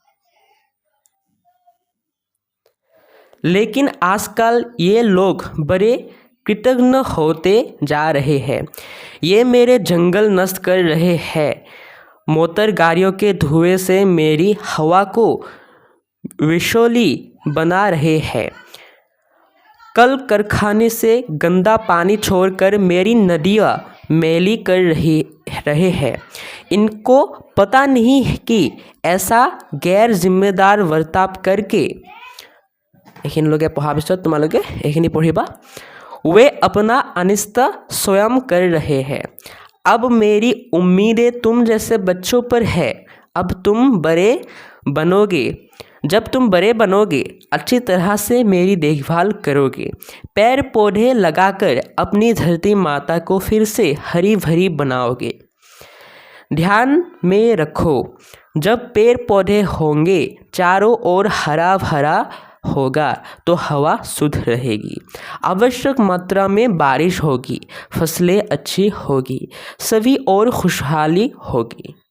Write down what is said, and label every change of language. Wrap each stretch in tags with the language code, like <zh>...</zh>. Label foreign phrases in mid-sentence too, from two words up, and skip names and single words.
<hi>लेकिन आजकल ये लोग बड़े कृतज्ञ होते जा रहे हैं ये मेरे जंगल नष्ट कर रहे हैं मोटर गाड़ियों के धुएं से मेरी हवा को विषैली बना रहे हैं कल कारखाने से गंदा पानी छोड़कर मेरी नदियाँ मैली कर रहे हैं इनको पता नहीं कि ऐसा गैर जिम्मेदार वर्ताव करके</hi> <as>এইখিনি লোকে পঢ়া পিছত তোমালোকে এইখিনি পঢ়িবা</as> <hi>वे अपना अनिष्ट स्वयं कर रहे हैं अब मेरी उम्मीदें तुम जैसे बच्चों पर है अब तुम बड़े बनोगे जब तुम बड़े बनोगे अच्छी तरह से मेरी देखभाल करोगे पेड़ पौधे लगाकर अपनी धरती माता को फिर से हरी भरी बनाओगे ध्यान में रखो जब पेड़ पौधे होंगे चारों ओर हरा भरा होगा तो हवा शुद्ध रहेगी आवश्यक मात्रा में बारिश होगी फसलें अच्छी होगी सभी और खुशहाली होगी</hi>